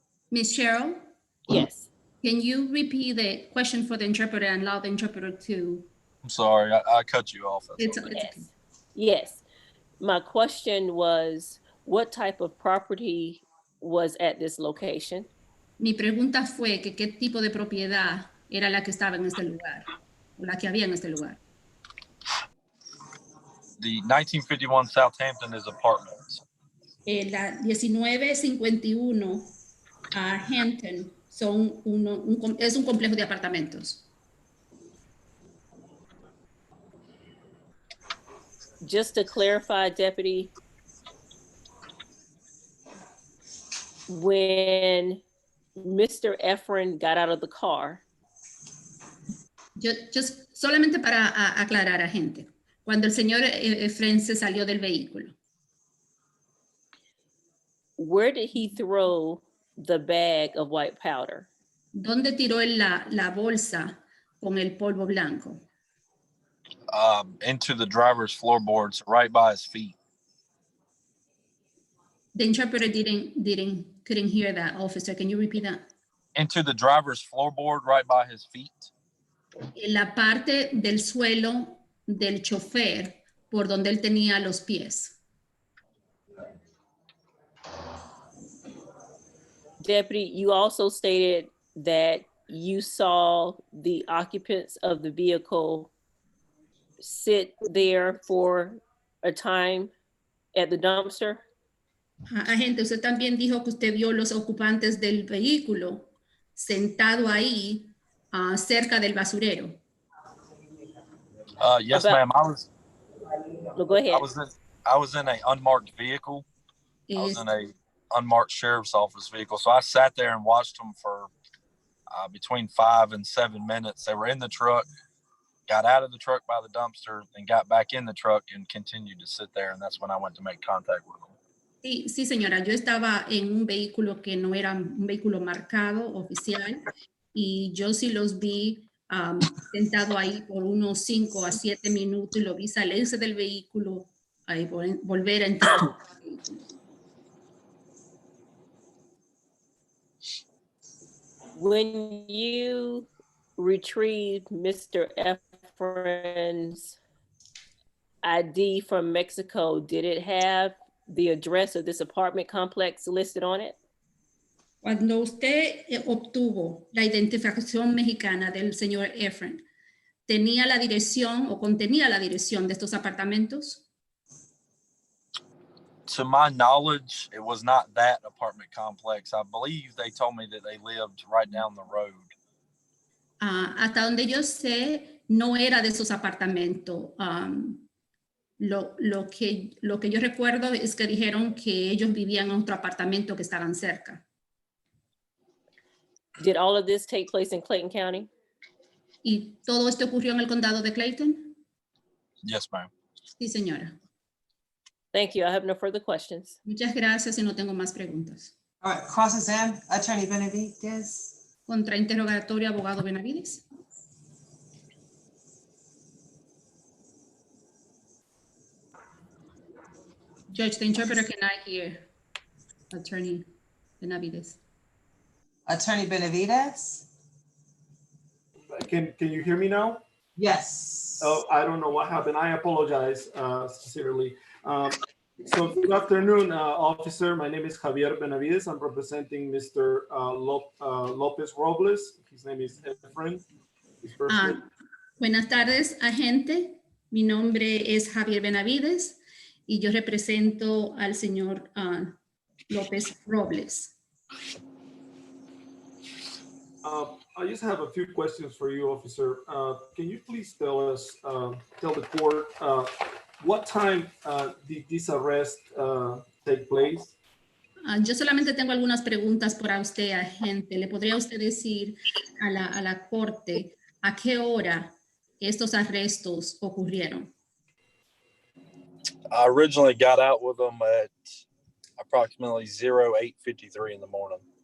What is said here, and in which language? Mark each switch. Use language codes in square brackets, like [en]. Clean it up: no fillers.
[en] Ms. Cheryl, Yes. can you repeat the question for the interpreter and allow the interpreter to? I'm sorry, I cut you off. It's Okay. okay. Yes. My question was, what type of property was at this location? [es] Mi pregunta fue que qué tipo de propiedad era la que estaba en este lugar, o la que había en este lugar. [en] The 1951 Southampton is apartments. [es] La 1951 Hampton es un complejo de apartamentos. [en] Just to clarify, Deputy, when Mr. Efren got out of the car, [es] Solamente para aclarar a gente, cuando el señor Efren se salió del vehículo, [en] where did he throw the bag of white powder? [es] ¿dónde tiró él la bolsa con el polvo blanco? [en] Into the driver's floorboards, right by his feet. The interpreter couldn't hear that, officer. Can you repeat that? Into the driver's floorboard, right by his feet. [es] En la parte del suelo del chofer, por donde él tenía los pies. [en] Deputy, you also stated that you saw the occupants of the vehicle sit there for a time at the dumpster. [es] Agente, usted también dijo que usted vio los ocupantes del vehículo sentado ahí cerca del basurero. [en] Yes, ma'am. Go ahead. I was in an unmarked vehicle. I was in a unmarked sheriff's office vehicle. So I sat there and watched them for between 5 and 7 minutes. They were in the truck, got out of the truck by the dumpster, then got back in the truck and continued to sit there. And that's when I went to make contact with them. [es] Sí, señora, yo estaba en un vehículo que no era un vehículo marcado oficial y yo sí los vi sentado ahí por unos 5 a 7 minutos y lo vi salirse del vehículo y volver a entrar al vehículo. [en] When you retrieved Mr. Efren's ID from Mexico, did it have the address of this apartment complex listed on it? [es] Cuando usted obtuvo la identificación mexicana del señor Efren, ¿tenía la dirección o contenía la dirección de estos apartamentos? [en] To my knowledge, it was not that apartment complex. I believe they told me that they lived right down the road. [es] Hasta donde yo sé, no era de esos apartamentos. Lo que yo recuerdo es que dijeron que ellos vivían en otro apartamento que estaban cerca. [en] Did all of this take place in Clayton County? [es] ¿Y todo esto ocurrió en el condado de Clayton? [en] Yes, ma'am. [es] Sí, señora. [en] Thank you. I have no further questions. [es] Muchas gracias y no tengo más preguntas. [en] All right, cross-exam, Attorney Benavidez. [es] Contrainterrogatorio, abogado Benavides. [en] Judge, the interpreter cannot hear Attorney Benavides. Attorney Benavides? Can you hear me now? Yes. Oh, I don't know what happened. I apologize sincerely. So good afternoon, officer. My name is Javier Benavides. I'm representing Mr. Lopez Robles. His name is Efren. His first name. [es] Buenas tardes, agente. Mi nombre es Javier Benavides y yo represento al señor López Robles. [en] I just have a few questions for you, officer. Can you please tell us, tell the court, what time did this arrest take place? [es] Yo solamente tengo algunas preguntas para usted, agente. ¿Le podría usted decir a la corte a qué hora estos arrestos ocurrieron? [en] I originally got out with them at approximately 08:53 in the morning.